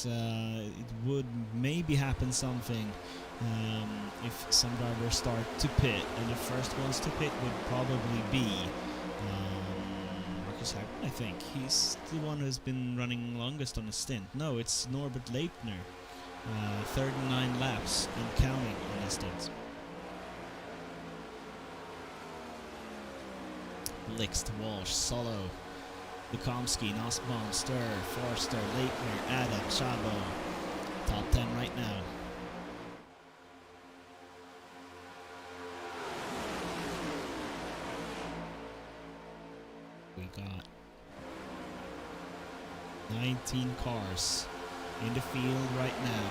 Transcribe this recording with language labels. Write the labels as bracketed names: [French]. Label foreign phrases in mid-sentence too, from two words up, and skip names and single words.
[English] It would maybe happen something if some drivers start to pit, and the first ones to pit would probably be Marcus Hagman, I think. He's the one who's been running longest on a stint. No, it's Norbert Leitner, 39 laps and counting on a stint. Blixt, Walsh, Solo, Lukomsky, Nussbaum, Stir, Forster, Leitner, Adam, Chabo. Top 10 right now. We got 19 cars in the field right now.